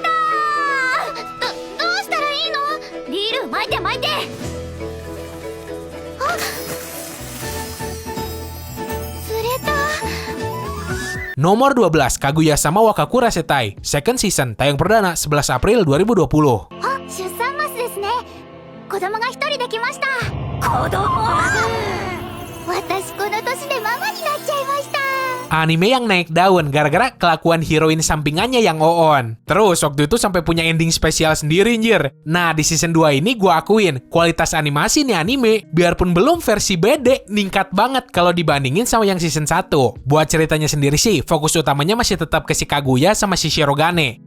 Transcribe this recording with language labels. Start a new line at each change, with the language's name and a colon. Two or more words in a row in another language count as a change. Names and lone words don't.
Indonesian: Nomor 12, Kaguya-sama Wakakura Setai,
English: second season,
Indonesian: tayang perdana 11 April 2020.
Japanese: 出産マスですね。子供が一人できました。子供。私この年でママになっちゃいました。
Indonesian: Anime yang naik daun gara-gara kelakuan heroin sampingannya yang Oon. Terus waktu itu sampai punya ending spesial sendiri anjir. Nah di season 2 ini gue akuin kualitas animasi nih anime biarpun belum versi BD ningkat banget kalau dibandingin sama yang season 1. Buat ceritanya sendiri sih fokus utamanya masih tetap ke si Kaguya sama si Shirogane.